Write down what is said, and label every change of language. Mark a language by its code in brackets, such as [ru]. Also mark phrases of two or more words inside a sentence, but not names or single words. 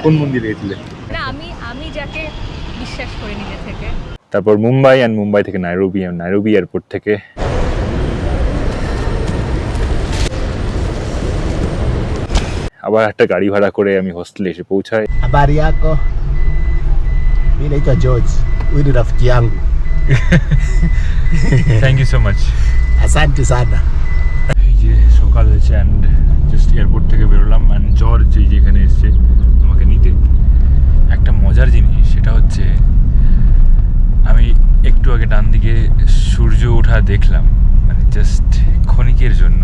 [bn] কোন মন্দিরে গেছিলে? না, আমি যাকে বিশ্বাস করি নিজে থেকে। তারপর মুম্বাই থেকে নাইরোবি এয়ারপোর্ট থেকে আবার একটা গাড়ি ভাড়া করে আমি হোস্টেলে এসে পৌঁছাই। [sw] Habari yako? Mimi naitwa George. Huyu ni rafiki yangu. [en] Thank you so much. [sw] Asante sana. [bn] এই যে সকাল হয়েছে [en] and just airport [bn] থেকে বেরোলাম অ্যান্ড জর্জ এই যেখানে এসছে আমাকে নিতে। একটা মজার জিনিস সেটা হচ্ছে আমি একটু আগে ডান দিকে সূর্য ওঠা দেখলাম, মানে জাস্ট ক্ষণিকের জন্য।